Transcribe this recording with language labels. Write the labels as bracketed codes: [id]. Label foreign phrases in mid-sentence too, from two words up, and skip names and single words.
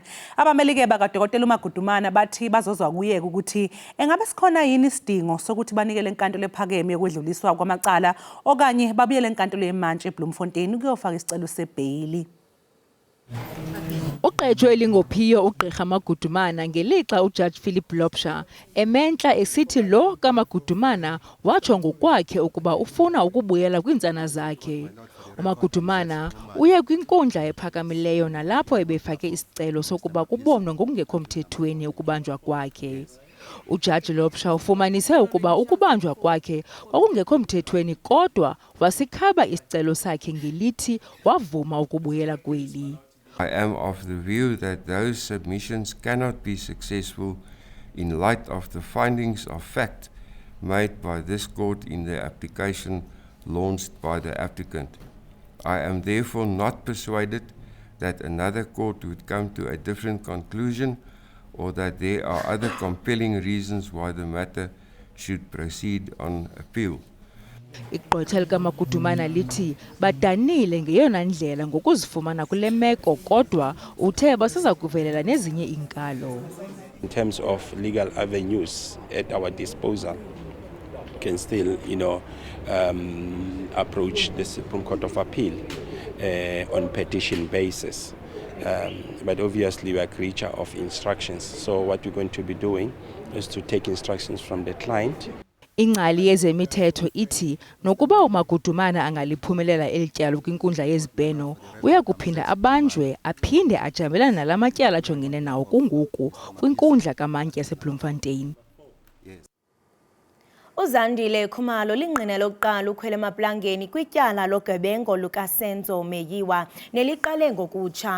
[zu] Abamelike bakaDokotela uMagudumane bathi bazozwa kuyeke ukuthi engabe sikhona yini isidingo sokuthi banikele enkantolo ephakeme yokwedluliswa kwamacala okanye babuyele enkantolo yemantshi eBloemfontein ukuyofaka isicelo sebhayili. [xh] Uqejwe elingophiyo uGqirha Magudumane ngelixa uJudge Philip Lopsha ementla esithi lo kaMagudumane watsho ngokwakhe ukuba ufuna ukubuyela kwintsana zakhe. uMagudumane uye kwinkundla ephakamileyo nalapho ebefake isicelo sokuba kubonwe ngokungekho mthethweni ukubanjwa kwakhe. uJudge Lopsha ufumanise ukuba ukubanjwa kwakhe kwakungekho mthethweni kodwa wasikhaba isicelo sakhe ngelithi wavuma ukubuyela kweli. [en] I am of the view that those submissions cannot be successful in light of the findings of fact made by this court in the application launched by the applicant. I am therefore not persuaded that another court would come to a different conclusion or that there are other compelling reasons why the matter should proceed on appeal. [xh] Igqwetha likaMagudumane lithi badanile ngeyona ndlela ngokuzifumana kule meko kodwa uthe basiza kuvelela nezinye inkalo. [en] In terms of legal avenues at our disposal, we can still, approach the Supreme Court of Appeal on petition basis. But obviously we are a creature of instructions. So what we're going to be doing is to take instructions from the client. [xh] Ingcali yezemithetho ithi nokuba uMagudumane angaliphumelela elityalo kwinkundla yezibheno uya kuphinda abanjwe aphinde ajamelana nalamatyala ajongene nawo kungoku kwinkundla kamantyi yaseBloemfontein. Uzandile Khumalo linqinela lokuqala ukhwele emaplangeni kwityala logebengo lukaSenzo Meyiwa neliqale ngokutsha.